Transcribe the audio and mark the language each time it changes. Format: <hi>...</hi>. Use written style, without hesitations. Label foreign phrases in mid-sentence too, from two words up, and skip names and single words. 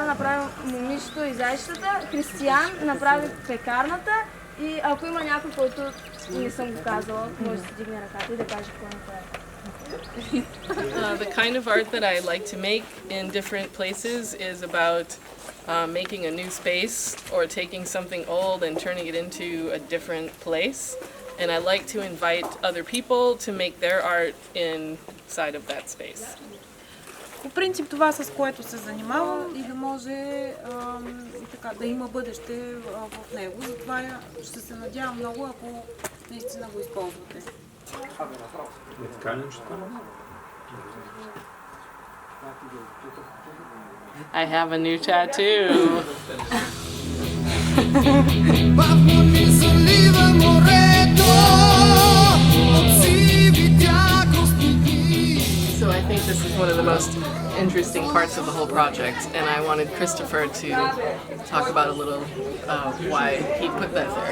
<bg>направи момичето и зайчетата, Християн направи пекарната и ако има някой, който не съм го казала, може да си дигне ръката и да каже какво направи.</bg> <en>The kind of art that I like to make in different places is about making a new space or taking something old and turning it into a different place. And I like to invite other people to make their art inside of that space.</en> <bg>По принцип това, с което се занимава и да може така, да има бъдеще в него. Затова ще се надявам много, ако наистина го използвате.</bg> <en>I have a new tattoo. So I think this is one of the most interesting parts of the whole project, and I wanted Christopher to talk about a little why he put that there.</en>